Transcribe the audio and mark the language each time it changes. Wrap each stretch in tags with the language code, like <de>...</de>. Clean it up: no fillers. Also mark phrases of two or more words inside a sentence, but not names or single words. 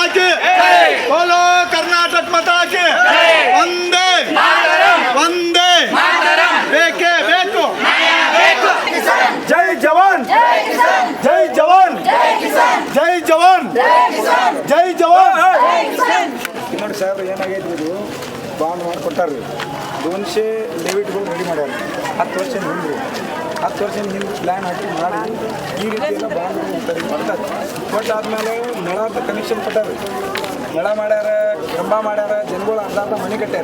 <hi>के, बोलो कर्नाटक माता के, वंदे वंदे बेके बेको, जय जवान जय जवान जय जवान जय जवान.</hi> <kn>ನೋಡಿ ಸಾಹೇಬ್ರು ಏನಾಗೈತಿ, ಇದು ಬಾಂಡ್ ಮಾಡಿಕೊಟ್ಟಾರ್ರಿ. 200 ಡೆಬಿಟ್ಗಳು ರೆಡಿ ಮಾಡ್ಯಾರ. 10 ವರ್ಷ ಹಿಂದೆ 10 ವರ್ಷ ಹಿಂದೆ ಪ್ಲ್ಯಾನ್ ಹಾಕಿ ಮಾಡಿ ಈ ರೀತಿ ಎಲ್ಲ ಬಾಂಡ್ ಮಾಡ್ತಾರೆ. ಕೊಟ್ಟಾದ್ಮೇಲೆ ನಳದ ಕನೆಕ್ಷನ್ ಕೊಟ್ಟಾರ, ನಳ ಮಾಡ್ಯಾರ, ಕಂಬ ಮಾಡ್ಯಾರ, ಜನಗಳು ಅರ್ಧ ಮನೆ ಕಟ್ಟ್ಯಾರ.</kn>